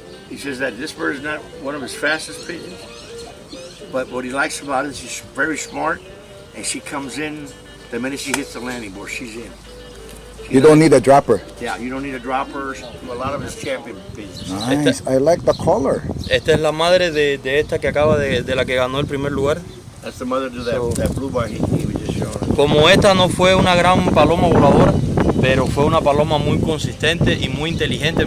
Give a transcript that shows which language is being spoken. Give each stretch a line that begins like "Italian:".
English: He says that this bird is not one of his fastest pigeons, but what he likes about it is she's very smart, and she comes in the minute she hits the landing board, she's in. You don't need a dropper. Yeah, you don't need a dropper. A lot of his champion pigeons. Nice. I like the color.
Spanish: Esta es la madre de esta que acaba de la que ganó el primer lugar.
English: That's the mother to that blue bar he was just showing.
Spanish: Como esta no fue una gran paloma voladora, pero fue una paloma muy consistente y muy inteligente.